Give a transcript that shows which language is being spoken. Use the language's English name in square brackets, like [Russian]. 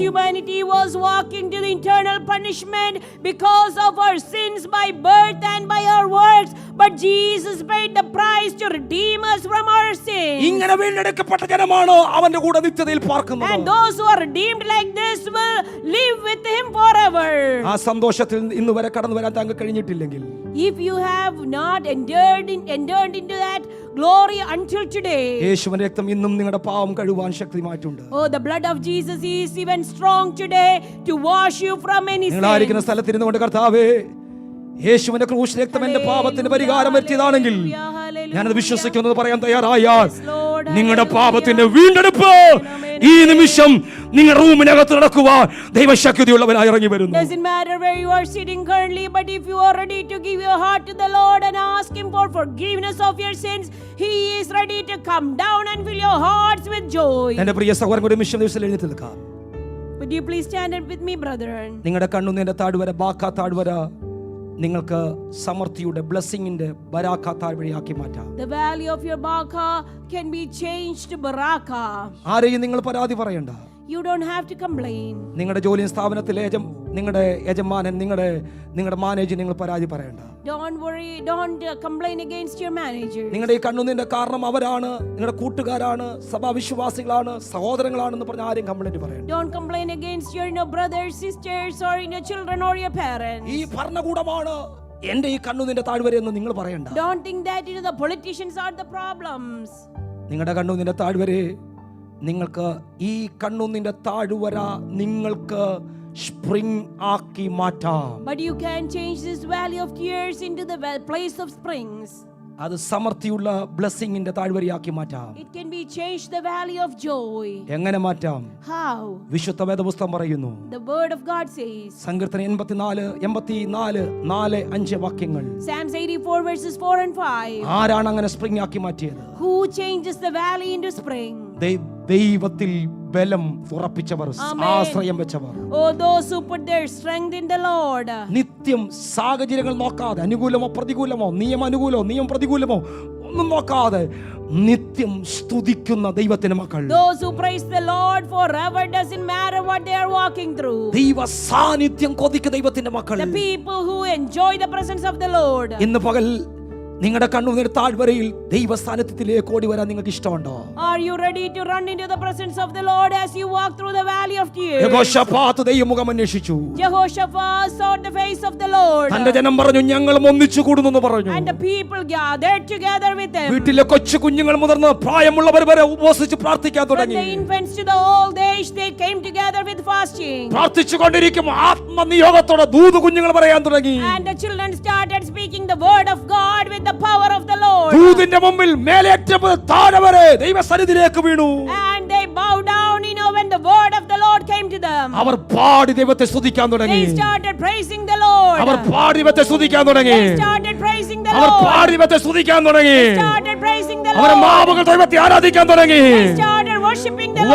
[English] As humanity was walking to the eternal punishment because of our sins by birth and by our works, but Jesus paid the price to redeem us from our sins. [Malayalam] ഇങ്ങനെ വീണ്ടെടുക്കപ്പെട്ട ജനമാണ് അവന്റെ കൂടെ നിത്യതയിൽ പാർക്കുന്നത്. [English] And those who are redeemed like this will live with him forever. [Malayalam] ആ സന്തോഷത്തിൽ ഇന്ന് വരെ കടന്നു വരാൻ താങ്കൾ കഴിഞ്ഞിട്ടില്ലെങ്കിൽ, [English] if you have not entered into that glory until today, [Malayalam] യേശുവിന്റെ രക്തം ഇന്നും നിങ്ങളുടെ പാപം കഴുകാൻ ശക്തിമായിട്ടുണ്ട്. [English] oh, the blood of Jesus is even strong today to wash you from any sin. [Malayalam] നിങ്ങളായിരിക്കുന്ന സ്ഥലത്തിരുന്നു കൊണ്ട് കർത്താവേ, യേശുവിന്റെ ക്രൂശ് രക്തം എന്റെ പാപത്തിന് പരിഹാരം വരുത്തിയതാണെങ്കിൽ ഞാനത് വിശ്വസിക്കുന്നത് പറയാൻ തയ്യാറായാൽ നിങ്ങളുടെ പാപത്തിന്റെ വീണ്ടെടുപ്പ് ഈ നിമിഷം നിങ്ങൾ റൂമിനകത്ത് നടക്കുവാൻ ദൈവശക്തിയുള്ളവനായി ഇറങ്ങി വരുന്നു. [English] Doesn't matter where you are sitting currently, but if you are ready to give your heart to the Lord and ask him for forgiveness of your sins, he is ready to come down and fill your hearts with joy. [Malayalam] എന്റെ പ്രിയ സഹോദരൻ, നിമിഷം എഴുന്നേറ്റ് നിൽക്കാം. [English] Would you please stand up with me, brethren? [Malayalam] നിങ്ങളുടെ കണ്ണുനീരിന്റെ താഴ്വര, ബാക്കാ താഴ്വര നിങ്ങൾക്ക് സമൃദ്ധിയുടെ ബ്ലെസ്സിങ്ങിന്റെ ബരാക്ക താഴ്വരയാക്കി മാറ്റാം. [English] The valley of your Baka can be changed to Baraka. [Malayalam] ആരെയും നിങ്ങൾ പരാതി പറയണ്ട. [English] You don't have to complain. [Malayalam] നിങ്ങളുടെ ജോലി സ്ഥാപനത്തിലെ നിങ്ങളുടെ യജമാനൻ, നിങ്ങളുടെ മാനേജർ നിങ്ങൾ പരാതി പറയണ്ട. [English] Don't worry, don't complain against your manager. [Malayalam] നിങ്ങളുടെ ഈ കണ്ണുനീരിന്റെ കാരണം അവരാണ്, നിങ്ങളുടെ കൂട്ടുകാരാണ്, സഭാവിശ്വാസികളാണ്, സഹോദരങ്ങളാണെന്ന് പറഞ്ഞ ആരും കംപ്ലൈന്റ് പറയണ്ട. [English] Don't complain against your brothers, sisters, or your children or your parents. [Malayalam] ഈ ഭരണകൂടമാണ് എന്റെ ഈ കണ്ണുനീരിന്റെ താഴ്വരയെന്ന് നിങ്ങൾ പറയണ്ട. [English] Don't think that the politicians are the problems. [Malayalam] നിങ്ങളുടെ കണ്ണുനീരിന്റെ താഴ്വരെ നിങ്ങൾക്ക് ഈ കണ്ണുനീരിന്റെ താഴ്വര നിങ്ങൾക്ക് സ്പ്രിംഗ് ആക്കി മാറ്റാം. [English] But you can change this valley of tears into the place of springs. [Malayalam] അത് സമൃദ്ധിയുള്ള ബ്ലെസ്സിങ്ങിന്റെ താഴ്വരയാക്കി മാറ്റാം. [English] It can be changed the valley of joy. [Malayalam] എങ്ങനെ മാറ്റാം? [English] How? [Malayalam] വിശുദ്ധ വേദപുസ്തകം പറയുന്നു. [English] The word of God says. [Malayalam] സങ്കീർത്തനം 84:4-5 വാക്യങ്ങൾ. [English] Psalms 84 verses 4 and 5. [Malayalam] ആരാണ് അങ്ങനെ സ്പ്രിംഗ് ആക്കി മാറ്റിയത്? [English] Who changes the valley into spring? [Malayalam] ദൈവത്തിൽ ബലം ഉറപ്പിച്ചവർ, ആശ്രയം വെച്ചവർ. [English] Oh, those who put their strength in the Lord. [Malayalam] നിത്യം സാഹചര്യങ്ങൾ നോക്കാതെ, അനുകൂലമോ പ്രതികൂലമോ, നിയമ പ്രതികൂലമോ ഒന്നും നോക്കാതെ നിത്യം സ്തുതിക്കുന്ന ദൈവത്തിന്റെ മക്കൾ. [English] Those who praise the Lord forever, doesn't matter what they are walking through. [Malayalam] ദൈവ സാന്നിധ്യം കൊതിക്കുന്ന ദൈവത്തിന്റെ മക്കൾ. [English] The people who enjoy the presence of the Lord. [Malayalam] ഇന്ന് പകൽ നിങ്ങളുടെ കണ്ണുനീർ താഴ്വരയിൽ ദൈവ സാന്നിധ്യത്തിലേക്ക് ഓടി വരാൻ നിങ്ങൾക്ക് ഇഷ്ടമുണ്ടോ? [English] Are you ready to run into the presence of the Lord as you walk through the valley of tears? [Malayalam] Jehoshaphat ദൈവമുഖം അന്വേഷിച്ചു. [English] Jehoshaphat sought the face of the Lord. [Malayalam] തന്റെ ജനം പറഞ്ഞു, ഞങ്ങൾ ഒന്നിച്ചു കൂടുന്നു പറഞ്ഞു. [English] And the people gathered together with him. [Malayalam] വീട്ടിലെ കൊച്ചു കുഞ്ഞുങ്ങൾ മുതിർന്ന പ്രായമുള്ളവർ വരെ ഉപവസിച്ച് പ്രാർത്ഥിക്കാൻ [English] From [Malayalam] തുടങ്ങി. [English] the infants to the old age, they came together with fasting. [Malayalam] പ്രാർത്ഥിച്ചുകൊണ്ടിരിക്കും ആത്മനിയോഗത്തോടെ ദൂത് കുഞ്ഞുങ്ങൾ പറയാൻ തുടങ്ങി. [English] And the children started speaking the word of God with the power of the Lord. [Malayalam] ദൂതിന്റെ മുമ്പിൽ മേലേറ്റപ്പോൾ താഴെ വരെ ദൈവസന്നിധിയിലേക്ക് വീണു. [English] And they bowed down, when the word of the Lord came to them. [Malayalam] അവർ പാടി ദൈവത്തെ സ്തുതിക്കാൻ തുടങ്ങി. [English] They started praising the Lord. [Malayalam] അവർ പാടി ദൈവത്തെ സ്തുതിക്കാൻ തുടങ്ങി. [English] They started praising the [Malayalam] our [English] Lord. [Malayalam] പാടി ദൈവത്തെ സ്തുതിക്കാൻ തുടങ്ങി. [English] They started praising the [Malayalam] our [English] Lord. [Malayalam] മാമകൾ ദൈവത്തെ ആരാധിക്കാൻ തുടങ്ങി. [English] They started worshiping the Lord.